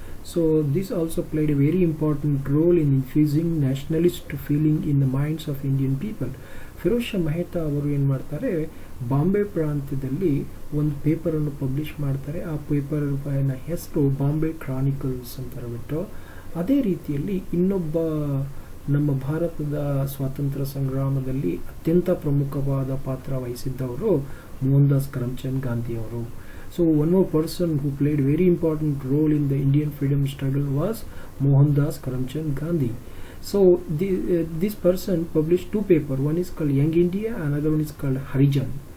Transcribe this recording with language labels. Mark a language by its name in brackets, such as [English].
[English] So this also played a very important role in infusing nationalist feeling in the minds of Indian people. [Kannada] Firoz Shah Mehta ಅವರು ಏನು ಮಾಡ್ತಾರೆ, ಬಾಂಬೆ ಪ್ರಾಂತ್ಯದಲ್ಲಿ ಒಂದು ಪೇಪರನ್ನು publish ಮಾಡ್ತಾರೆ. ಆ ಪೇಪರ್ನ ಹೆಸರು ಬಾಂಬೆ ಕ್ರಾನಿಕಲ್ಸ್ ಅಂತ ಹೇಳ್ಬಿಟ್ಟು. ಅದೇ ರೀತಿಯಲ್ಲಿ ಇನ್ನೊಬ್ಬ ನಮ್ಮ ಭಾರತದ ಸ್ವಾತಂತ್ರ್ಯ ಸಂಗ್ರಾಮದಲ್ಲಿ ಅತ್ಯಂತ ಪ್ರಮುಖವಾದ ಪಾತ್ರ ವಹಿಸಿದ್ದವರು ಮೋಹನ್ ದಾಸ್ ಕರಮ್ಚಂದ್ ಗಾಂಧಿ ಅವರು. [English] So one more person who played very important role in the Indian freedom struggle was Mohandas Karamchand Gandhi. So this person published two papers. One is called Young India, another one is called Harijan.